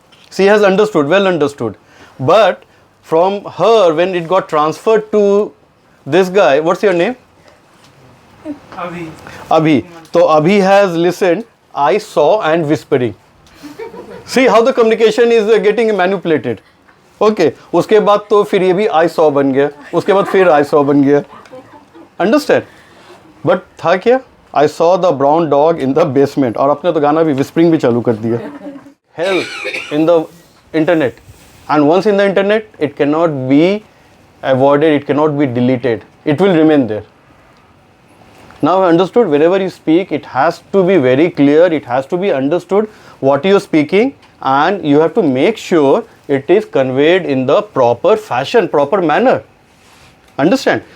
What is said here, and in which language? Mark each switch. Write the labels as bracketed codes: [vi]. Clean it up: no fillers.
[en] She has understood, well understood. But from her, when it got transferred to this guy, what's your name? Abhi. Abhi. So Abhi has listened I saw and whispering. See how the communication is getting manipulated. [hi] Okay, उसके बाद तो फिर ये भी [en] I saw [hi] बन गया, उसके बाद फिर I saw बन गया. [en] Understand? But [hi] था क्या? [en] I saw the brown dog in the basement. [hi] और आपने तो गाना भी whispering भी चालू कर दिया. [en] Hell in the internet. And once in the internet, it cannot be avoided, it cannot be deleted. It will remain there. Now understood, whenever you speak, it has to be very clear, it has to be understood what you are speaking, and you have to make sure it is conveyed in the proper fashion, proper manner. Understand?